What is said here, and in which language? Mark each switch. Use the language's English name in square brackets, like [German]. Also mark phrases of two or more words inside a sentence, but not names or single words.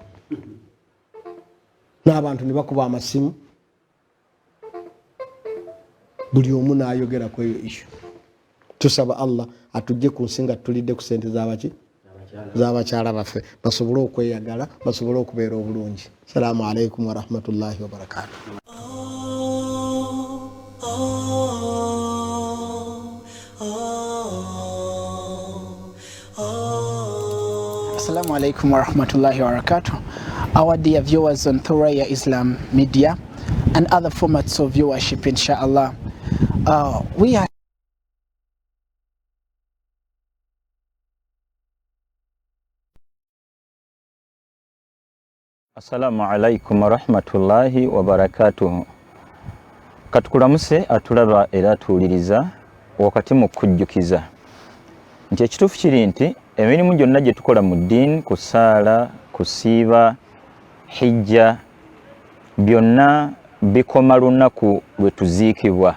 [Ganda] n'abantu ne bakuba amasimu buli omu n'ayogera ku eyo issue tusaba allah atujje ku nsi nga tulidde ku sente z'abaki z'abakyala baffe basobole okweyagala basobole okubeera obulungi. [Arabic] سلام عليكم ورحمة الله وبركاته. السلام عليكم ورحمة الله وبركاته. [English] Our dear viewers on Thurayya Islam Media and other formats of viewership, inshallah, we are [Arabic] السلام عليكم ورحمة الله وبركاته. [Ganda] Katukulamuse atulaba era tuwuliriza wakati mu kujjukiza nti ekituufu kiri nti emirimu gyonna gye tukola mu ddiini, kusaala, kusiiba, hijja, byonna bikoma lunaku lwe tuziikibwa.